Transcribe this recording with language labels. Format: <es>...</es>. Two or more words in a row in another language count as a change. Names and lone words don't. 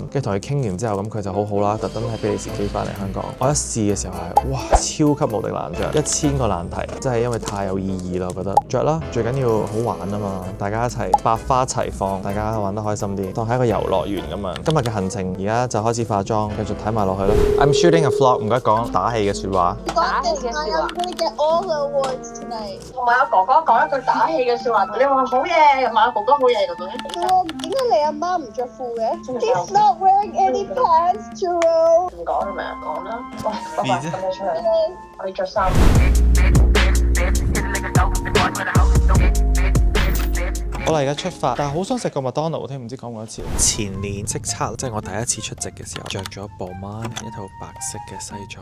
<yue>跟住同佢傾完之後，咁佢就好好啦，特登喺比利時飛翻嚟香港。我一試嘅時候係哇超級無敵難着，1000個難題，真係因為太有意義啦，我覺得着啦，最緊要好玩啊嘛，大家一齊百花齊放，大家玩得開心啲，當係一個遊樂園咁樣。今日嘅行程而家就開始化妝，繼續睇埋落去啦。</yue> <en>I'm shooting a vlog，</en> <yue>唔該講打氣嘅説話。打氣嘅説話。同埋阿哥哥講一句打氣嘅説話，你話好嘢，又話哥哥好嘢咁樣。點解你阿媽唔着褲嘅 ？</yue> <en>He's not wearing any pants, Jerome。</en> <yue>唔講係咪啊？講啦。喂，爸爸，咁你出去，我哋着衫。好啦，而家出發，但係好想食個麥當勞添，唔知講過一次。前年叱咤，即係我第一次出席嘅時候，着咗 Balmain 一套白色嘅西裝。</yue>